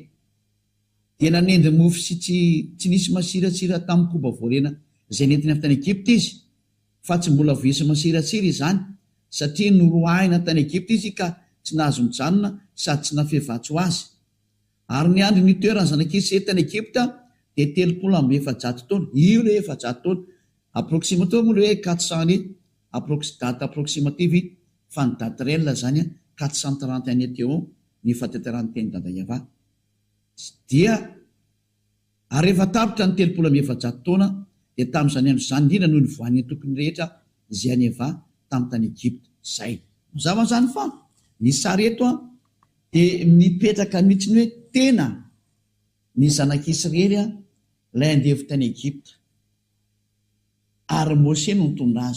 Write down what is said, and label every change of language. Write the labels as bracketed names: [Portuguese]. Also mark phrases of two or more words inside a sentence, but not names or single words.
[Malagasy] Dia nanendy mofo sy tsy nisy masiratsira tamin'ny koba voalena izay nentiny avy tany Egypta izy fa tsy mbola voisy masiratsira izany satria noroahina tany Egypta izy ka tsy nahazo mijanona sady tsy nafevatso azy. Ary ny andro nitoerany zanak'Israely tany Egypta dia 300 taona. Io le 400 taona approximativement moa le hoe 400 [French] année date approximative [Malagasy] fa ny [French] date réelle [Malagasy] zany 430 année teo ny fahateteran'ny teny dada Eva. Dia ary rehefa tapitra ny 300 taona dia tamin'izany andro izany indrindra noho ny voan'ny tokony rehetra izay any Eva tamin'ny tany Egypta. Zay mazava zany fa ny sary eto dia mipetraka mihitsy ny hoe tena ny zanak'Israely ilay andevy tany Egypta ary Mose no nitondra azy.